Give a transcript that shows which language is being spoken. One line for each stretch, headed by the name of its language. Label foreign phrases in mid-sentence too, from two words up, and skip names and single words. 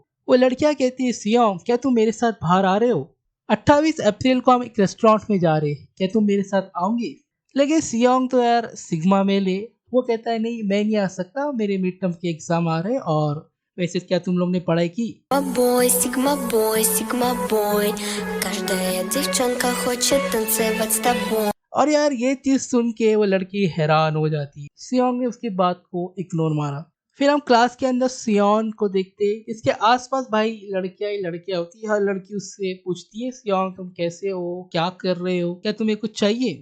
Hindi: वो लड़कियां कहती है, सियोंग क्या तुम मेरे साथ बाहर आ रहे हो? 28 अप्रैल को हम एक रेस्टोरेंट में जा रहे हैं, क्या तुम मेरे साथ आओगे? लेकिन सियोंग तो यार
English: sigma male
Hindi: है, वो कहता है नहीं मैं नहीं आ सकता, मेरे
English: mid term
Hindi: के एग्जाम आ रहे हैं। और वैसे क्या तुम लोग ने पढ़ाई की?
Russian: Бой, сигма бой, каждая девчонка хочет танцевать с тобой.
Hindi: और यार ये चीज सुन के वो लड़की हैरान हो जाती है। सियोंग ने उसकी बात को इग्नोर मारा। फिर हम क्लास के अंदर सियोन को देखते हैं। इसके आसपास भाई लड़कियां ही लड़कियां होती है। हर लड़की उससे पूछती है सियोन तुम कैसे हो, क्या कर रहे हो, क्या तुम्हें कुछ चाहिए?